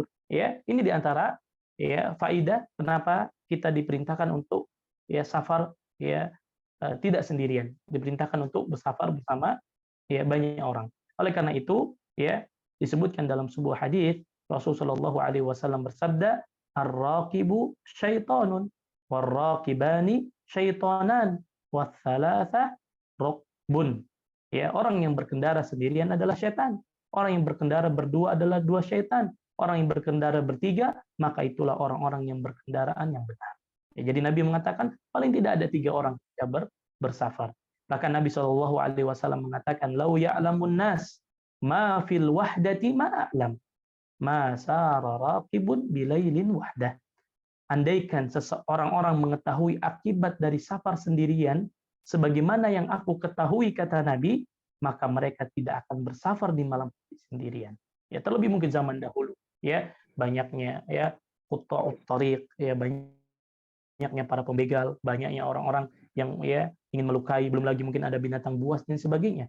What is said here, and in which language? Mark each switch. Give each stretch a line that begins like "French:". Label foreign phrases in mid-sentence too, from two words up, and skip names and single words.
Indonesian: Ya, ini diantara ya faidah kenapa kita diperintahkan untuk ya safar ya tidak sendirian, diperintahkan untuk bersafar bersama ya banyak orang. Oleh karena itu ya disebutkan dalam sebuah hadis Rasulullah SAW bersabda,
Arabic: الراكب شيطان والراكبان شيطانان والثلاثة ركب.
Indonesian: Ya, orang yang berkendara sendirian adalah syaitan. Orang yang berkendara berdua adalah dua syaitan. Orang yang berkendara bertiga, maka itulah orang-orang yang berkendaraan yang benar. Ya, jadi Nabi mengatakan paling tidak ada 3 orang yang bersafar. Bahkan Nabi SAW mengatakan,
Arabic: "لو يعلم الناس ما في الوحدة ما أعلم ما سار راكب بليل وحده."
Indonesian: Andaikan orang-orang mengetahui akibat dari safar sendirian, sebagaimana yang aku ketahui, kata Nabi, maka mereka tidak akan bersafar di malam sendirian. Ya, terlebih mungkin zaman dahulu, ya, banyaknya ya
Arabic: قطاع الطريق,
Indonesian: ya, banyaknya para pembegal, banyaknya orang-orang yang ya ingin melukai, belum lagi mungkin ada binatang buas dan sebagainya.